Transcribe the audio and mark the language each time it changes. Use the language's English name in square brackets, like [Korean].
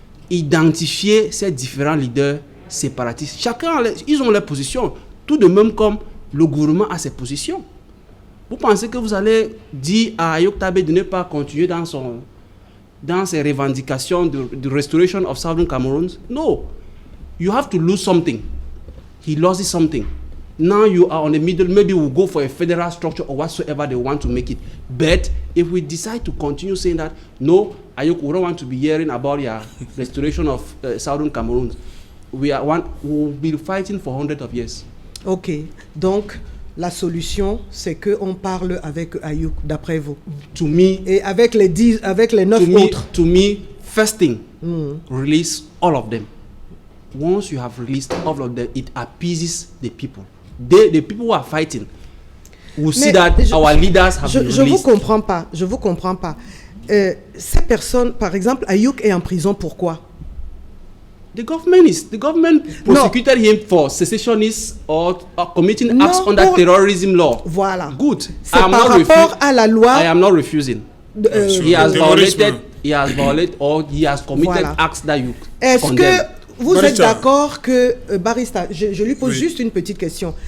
[French] Identifier ces différents leaders séparatistes. Chacun, ils ont leur position. Tout de même comme le gouvernement a ses positions. Vous pensez que vous allez dire à Ayouk Tabé de ne pas continuer dans ses revendications de [English] restoration of Southern Cameroon? No. You have to lose something. He loses something. Now you are on the middle. Maybe we'll go for a federal structure or whatsoever they want to make it. But If we decide to continue saying that, no, Ayuk, we don't want to be hearing about your restoration of Southern Cameroon, we'll be fighting for hundreds of years. [French] Ok, donc la solution, c'est qu'on parle avec Ayuk, d'après vous. [English] To me, [French] et avec les 9 autres. [English] To me, first thing, release all of them. Once you have released all of them, it appeases the people. The people who are fighting will see that our leaders have been released. [French] Je vous comprends pas. Ces personnes, par exemple, Ayuk est en prison, pourquoi? [English] The government prosecuted him for secessionists or committing acts under terrorism law. [French] Voilà. [English] Good. [French] C'est par rapport à la loi. [English] I am not refusing. He has violated or he has committed acts that you condemn. [French] Est-ce que vous êtes d'accord que Barista, je lui pose juste une petite question.